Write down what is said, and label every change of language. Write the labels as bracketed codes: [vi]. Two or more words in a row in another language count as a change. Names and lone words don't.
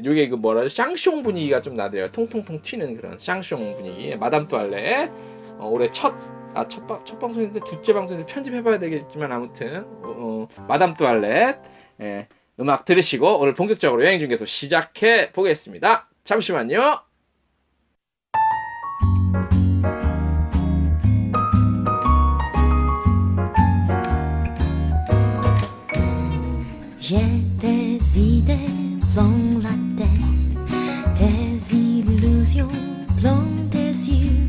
[ko] 요게 샹숑 분위기가 좀 나더라고요. 통통통 튀는 그런 샹숑 분위기. 마담 뚜알렛. 올해 첫 방송인데 둘째 방송인데 편집해봐야 되겠지만, 아무튼 마담 뚜알렛 음악 들으시고 오늘 본격적으로 여행중개소 시작해 보겠습니다. 잠시만요. [fr] J'ai des idées dans la tête, des illusions plein des yeux.